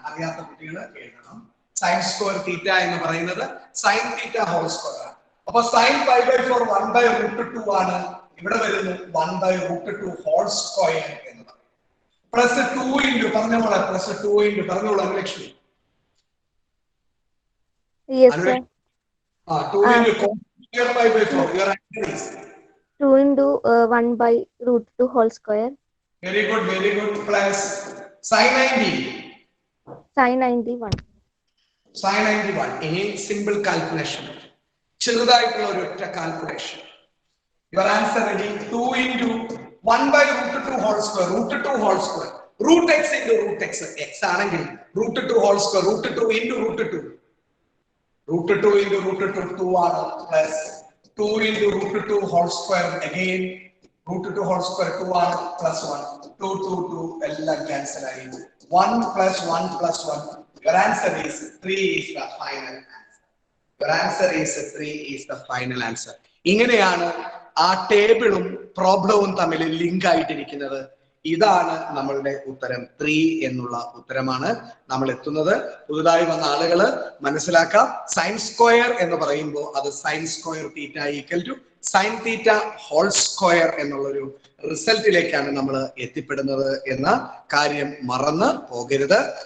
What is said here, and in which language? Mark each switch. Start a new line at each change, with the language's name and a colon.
Malayalam: അറിയാത്ത കുട്ടികൾ എഴുതണം.
English: sin square theta
Malayalam: എന്ന് പറയുന്നത്
English: sin theta whole square
Malayalam: ആണ്. അപ്പൊ sin pi by 4 1/√2 ആണ്. ഇവിടെ വരുന്നു 1/√2 whole square എന്ന് പറയും. പ്ലസ് 2 into പറഞ്ഞോളെ, പ്ലസ് 2 into പറഞ്ഞോളൂ Anulakshmi.
English: Yes, sir. 2 into cos square pi by 4. Your answer is 2 into 1/√2 whole square. very good. Plus sin 90. Sin 91. sin 91.
Malayalam: ഇനി simple calculation, ചെറുതായിട്ടുള്ള ഒരു ഒറ്റ calculation.
English: Your answer ready? 2 into 1/√2 whole square. √2 whole square. Root x into root x. X ആണെങ്കിൽ √2 whole square. √2 into √2. √2 into √2 2 ആണ്. Plus 2 into √2 whole square again. √2 whole square 2
Malayalam: ആണ്.
English: Plus 1.
Malayalam: 2 2 2 എല്ലാം cancel ആയി.
English: 1 plus 1 plus 1. Your answer is 3 is the final answer. Your answer is 3 is the final answer.
Malayalam: ഇങ്ങനെയാണ് ആ ടേബിളും പ്രോബ്ലവും തമ്മിൽ link ആയിട്ടിരിക്കുന്നത്. ഇതാണ് നമ്മളുടെ ഉത്തരം. 3 എന്നുള്ള ഉത്തരമാണ് നമ്മൾ എത്തുന്നത്. പുതുതായി വന്ന ആളുകൾ മനസ്സിലാക്കാം, സൈൻ സ്ക്വയർ എന്ന് പറയുമ്പോൾ അത് sine square theta equal to sine theta whole square എന്നുള്ളൊരു റിസൾട്ടിലേക്കാണ് നമ്മൾ എത്തിപ്പെടുന്നത് എന്ന കാര്യം മറന്ന് പോകരുത്.